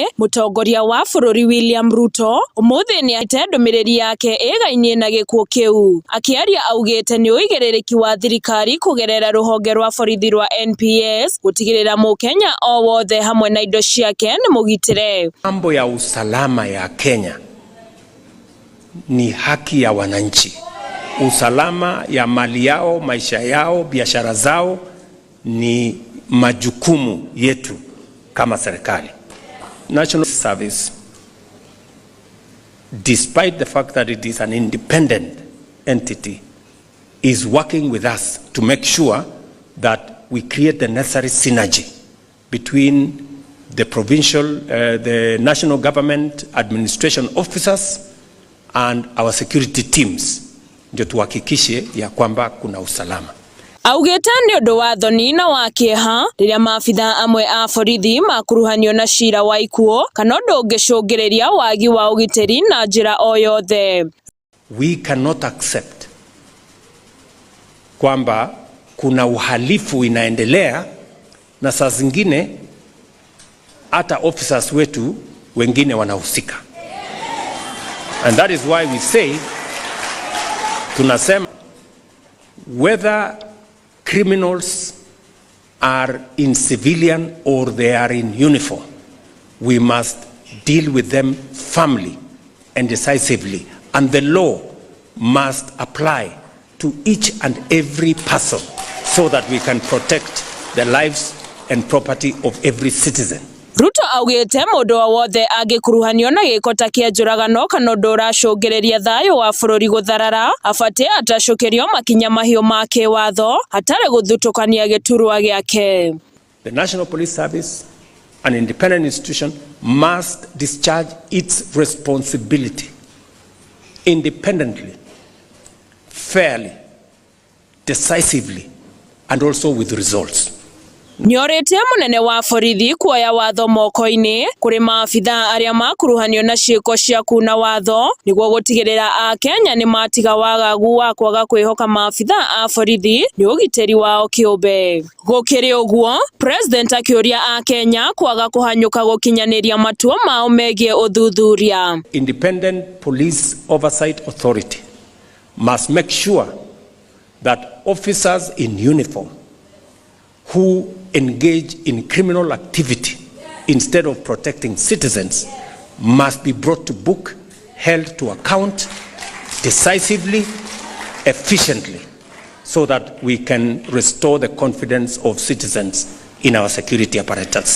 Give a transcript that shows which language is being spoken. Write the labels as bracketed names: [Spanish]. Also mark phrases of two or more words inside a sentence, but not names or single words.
[Kikuyu] Mũtongoria wa bũrũri William Ruto ũmũthĩ nĩaite ndũmĩrĩri yake ĩgainie na gĩkuũ kĩu. Akĩaria augĩte nĩ ũigĩrĩrĩki wa thirikari kũgerera rũhonge rwa borithi rwa NPS gũtigĩrĩra mũkenya o wothe hamwe na indo ciake nĩ mũgitĩre. [Swahili] Mambo ya usalama ya Kenya ni haki ya wananchi. Usalama ya mali yao, maisha yao, biashara zao ni majukumu yetu kama serikali. [English] National Service, despite the fact that it is an independent entity, is working with us to make sure that we create the necessary synergy between the provincial, the national government administration officers and our security teams, [Swahili] ndio tuhakikishe ya kwamba kuna usalama. [Kikuyu] Augĩte nĩ ũndũ wa thoni na wa kĩeha rĩrĩa maabitha amwe a borithi makuruhanio na cira wa ikuũ kana ũndũ ũngĩcũngĩrĩria wagi wa ũgitĩri na njĩra o yothe. [English] We cannot accept [Swahili] kwamba kuna uhalifu inaendelea na saa zingine hata officers wetu wengine wanahusika. [English] And that is why we say, tunasema whether criminals are in civilian or they are in uniform, we must deal with them firmly and decisively, and the law must apply to each and every person so that we can protect the lives and property of every citizen. [Kikuyu] Ruto augĩte mũndũ o wothe angĩkuruhanio na gĩko ta kĩa njũragano kana ũndũ ũracũngĩrĩria thayũ wa bũrũri gũtharara abatiĩ atacũkĩrio makinya mahiũ ma kĩwatho hatarĩ gũthutũkania gĩturwa gĩake. [English] The National Police Service, an independent institution, must discharge its responsibility independently, fairly, decisively, and also with results. [Kikuyu] Nĩorĩtie mũnene wa borithi kuoya watho moko-inĩ kũrĩ maabitha arĩa makuruhanio na ciĩko cia kuna watho nĩguo gũtigĩrĩra a Kenya nĩ matiga wagagu wa kwaga kwĩhoka maabitha a borithi nĩ ũgitĩri wao kĩũmbe. Gũkĩrĩ ũguo, President akĩũria a Kenya kwaga kũhanyũka gũkinyanĩria matua mao megiĩ ũthuthuria. [English] Independent Police Oversight Authority must make sure that officers in uniform who engage in criminal activity instead of protecting citizens must be brought to book, held to account, decisively, efficiently, so that we can restore the confidence of citizens in our security apparatus.